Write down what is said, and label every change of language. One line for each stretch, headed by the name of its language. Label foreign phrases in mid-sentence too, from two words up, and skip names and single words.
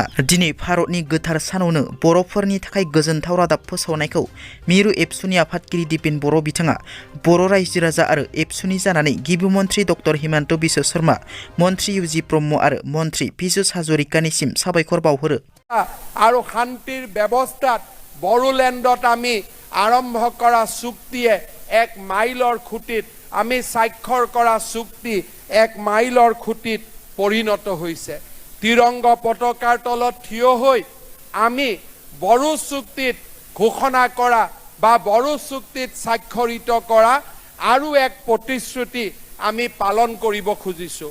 Bodo: दिनै भारतनि गोथार सानावनो बर'फोरनि थाखाय गोजोनथाव रादाब फोसावनायखौ मिरु एबसुनि आफादगिरि दिपेन बर' बिथाङा बर' रायजो राजा आरो एबसुनि जानानै गिबि मन्थ्रि डक्टर हिमन्त बिश्व शर्मा, मन्थ्रि इउजि ब्रह्म आरो मन्थ्रि पीयूष हाजरिकानिसिम साबायखर बावहरो।
Assamese: আৰু শান্তিৰ ব্যৱস্থাত বড়োলেণ্ডত আমি আৰম্ভ কৰা চুক্তিয়ে এক মাইলৰ খুঁটিত আমি স্বাক্ষৰ কৰা চুক্তি এক মাইলৰ খুঁটিত পৰিণত হৈছে। তিৰংগ পতাকাৰ তলত থিয় হৈ আমি বড়ো চুক্তিত ঘোষণা কৰা বা বড়ো চুক্তিত স্বাক্ষৰিত কৰা আৰু এক প্ৰতিশ্ৰুতি আমি পালন কৰিব খুজিছোঁ।